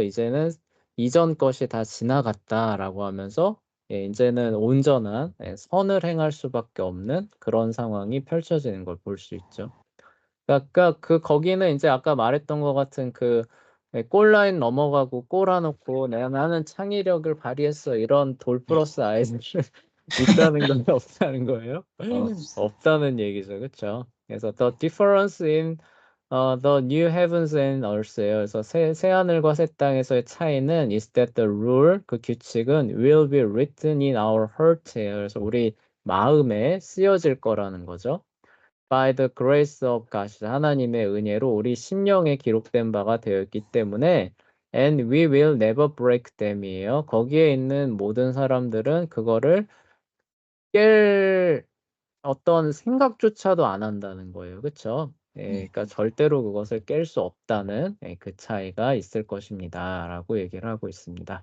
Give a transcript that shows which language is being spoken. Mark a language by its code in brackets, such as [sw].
[ko] 이제는 이전 것이 다 지나갔다라고 하면서 이제는 온전한 선을 행할 수밖에 없는 그런 상황이 펼쳐지는 걸 볼 수 있죠. 그러니까 그 거기는 이제 아까 말했던 것 같은 그 골라인 넘어가고 골아놓고 나는 창의력을 발휘했어 이런 돌 플러스 아이들 있다는 건 없다는 거예요? 없다는 얘기죠, 그렇죠? [en] 그래서 the difference in the new heavens and earth예요. [ko] 그래서 새 하늘과 새 땅에서의 차이는 [en] is that the rule [ko] 그 규칙은 [en] will be written in our heart예요. [ko] 그래서 우리 마음에 쓰여질 거라는 거죠. [en] By the grace of God, [ko] 하나님의 은혜로 우리 심령에 기록된 바가 되어 있기 때문에 [en] and we will never break them이에요. [ko] 거기에 있는 모든 사람들은 그거를 깰 어떤 생각조차도 안 한다는 거예요. 그렇죠? 네. 그러니까 절대로 그것을 깰 수 없다는 그 차이가 있을 것입니다라고 얘기를 하고 있습니다.